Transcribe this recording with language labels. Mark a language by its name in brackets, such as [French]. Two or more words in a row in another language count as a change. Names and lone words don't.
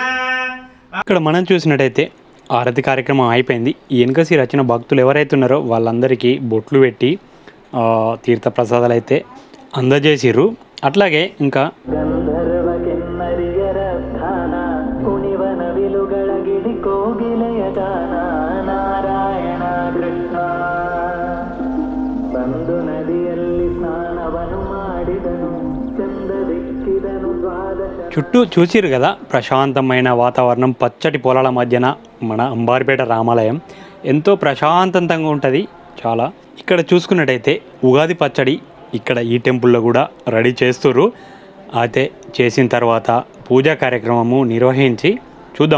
[Telugu] ఇక్కడ మనం చూసినట్టయితే ఆరతి కార్యక్రమం అయిపోయింది. ఈ వెనకసి రచన భక్తులు ఎవరైతే ఉన్నారో వాళ్ళందరికీ బొట్లు పెట్టి తీర్థప్రసాదాలు అయితే అందజేసిర్రు. అట్లాగే ఇంకా [Kannada] ಗಂಧರ್ವ ಕೆನ್ನರಿಯರ ಸ್ಥಾನ ಕುಣಿವನ ವಿಲುಗಳಗಿಡಿ ಕೋಗಿಲೆಯ ಗಾನ ನಾರಾಯಣ ಕೃಷ್ಣ ಬಂದು ನದಿಯಲ್ಲಿ ಸ್ನಾನವನು ಮಾಡಿದನು ಚಂದದೆಕ್ಕಿದನು ದ್ವಾದಶ. [Telugu] చుట్టూ చూసిరు కదా ప్రశాంతమైన వాతావరణం, పచ్చటి పొలాల మధ్యన మన అంబార్పేట రామాలయం ఎంతో ప్రశాంతంగా ఉంటుంది చాలా. ఇక్కడ చూసుకున్నట్టయితే ఉగాది పచ్చడి ఇక్కడ ఈ టెంపుల్లో కూడా రెడీ చేస్తుర్రు. అయితే చేసిన తర్వాత పూజా కార్యక్రమము నిర్వహించి చూద్దాం.